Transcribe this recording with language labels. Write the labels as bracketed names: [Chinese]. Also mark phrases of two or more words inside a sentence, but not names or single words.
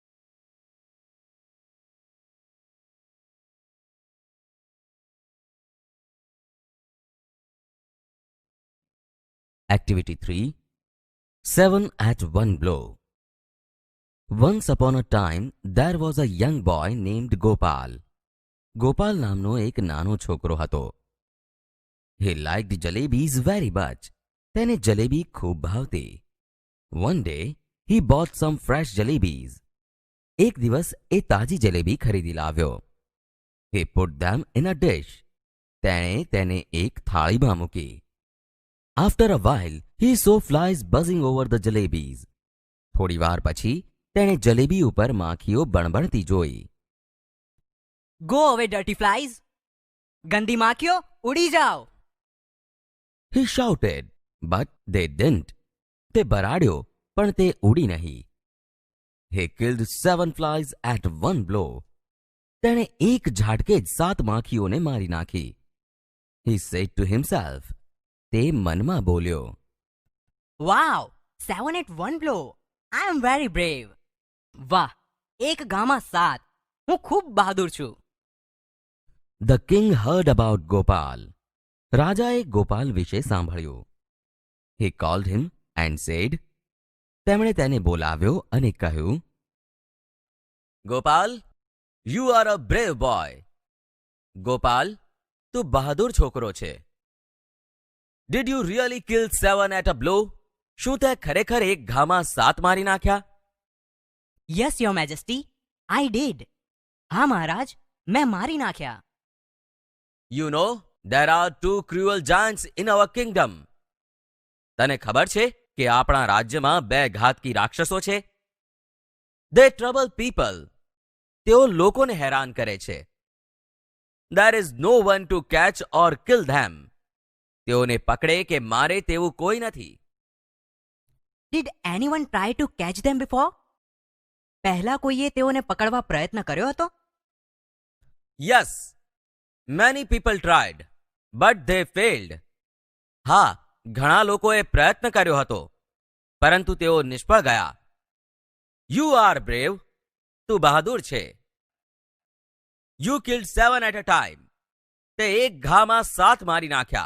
[English] Activity 3. 7 at one blow. Once upon a time, there was a young boy named Gopal. [Gujarati] ગોપાલ નામનો એક નાનો છોકરો હતો. [English] He liked jalebis very much. [Gujarati] તેને જલેબી ખૂબ ભાવતી. [English] One day, he bought some fresh jalebis. [Gujarati] એક દિવસ એ તાજી જલેબી ખરીદી લાવ્યો. [English] He put them in a dish. [Gujarati] તેણે તેને એક થાળીમાં મૂકી. [English] After a while, he saw flies buzzing over the jalebis. [Gujarati] થોડી વાર પછી તેણે જલેબી ઉપર માખીઓ બણબણતી જોઈ. [English] Go away, dirty flies! [Hindi] गंदी माखियों, उड़ी जाओ! [English] He shouted, but they didn't. [Gujarati] તે બરાડ્યો, પણ તે ઉડી નહીં. [English] He killed 7 flies at one blow. [Gujarati] તેણે એક ઝાટકે જ 7 માખીઓને મારી નાખી. [English] He said to himself, [Gujarati] તે મનમાં બોલ્યો, [English] Wow! 7 at one blow! I am very brave! [Gujarati] વાહ! એક ગામાં 7! હું ખૂબ બહાદુર છું! [English] The king heard about Gopal. [Gujarati] રાજાએ ગોપાલ વિશે સાંભળ્યું. [English] He called him and said, [Gujarati] તેમણે તેને બોલાવ્યો અને કહ્યું, [English] Gopal, you are a brave boy. [Gujarati] ગોપાલ, તું બહાદુર છોકરો છે. [English] Did you really kill 7 at a blow? [Gujarati] શું તે ખરેખર એક ઘામાં 7 મારી નાખ્યા? [English] Yes, your majesty, I did. [Gujarati] હા મહારાજ, મેં મારી નાખ્યા. [English] You know, there are 2 cruel giants in our kingdom. [Gujarati] તને ખબર છે કે આપણા રાજ્યમાં 2 ઘાતકી રાક્ષસો છે? [English] They trouble people. [Gujarati] તેઓ લોકોને હેરાન કરે છે. [English] There is no one to catch or kill them. [Gujarati] તેઓને પકડે કે મારે તેવું કોઈ નથી. [English] Did anyone try to catch them before? [Gujarati] પહેલા કોઈએ તેઓને પકડવા પ્રયત્ન કર્યો હતો? [English] Yes. Many people tried, but they failed. [Gujarati] હા, ઘણા લોકોએ પ્રયત્ન કર્યો હતો, પરંતુ તેઓ નિષ્ફળ ગયા. [English] You are brave. [Gujarati] તું બહાદુર છે. [English] You killed 7 at a time. [Gujarati] તે એક ઘામાં 7 મારી નાખ્યા.